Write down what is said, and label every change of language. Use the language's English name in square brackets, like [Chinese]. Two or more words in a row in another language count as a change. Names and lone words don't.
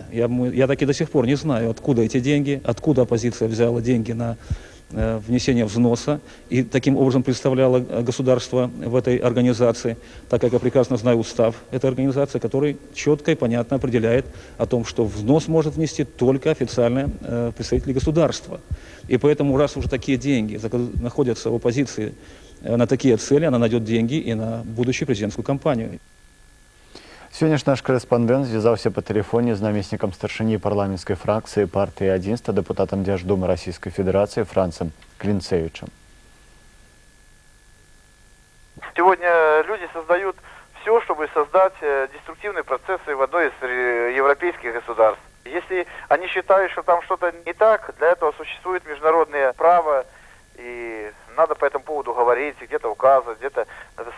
[Russian] Я так и до сих пор не знаю, откуда эти деньги, откуда оппозиция взяла деньги на внесение взноса и таким образом представляла государство в этой организации, так как я прекрасно знаю устав этой организации, который четко и понятно определяет о том, что взнос может внести только официальные представители государства. И поэтому, раз уже такие деньги находятся в оппозиции на такие цели, она найдет деньги и на будущую президентскую кампанию. [Belarusian] Сёння ж наш корэспандэнт звязаўся па тэлефоне з намеснікам старшыні парламенцкай фракцыі партыі адзінства, дэпутатам Дзярждумы Расійскай Федэрацыі Францем Клинцевичем. [Russian] Сегодня люди создают все, чтобы создать деструктивные процессы в одной из европейских государств. Если они считают, что там что-то не так, для этого существует международное право, и надо по этому поводу говорить, где-то указывать, где-то соглашаться.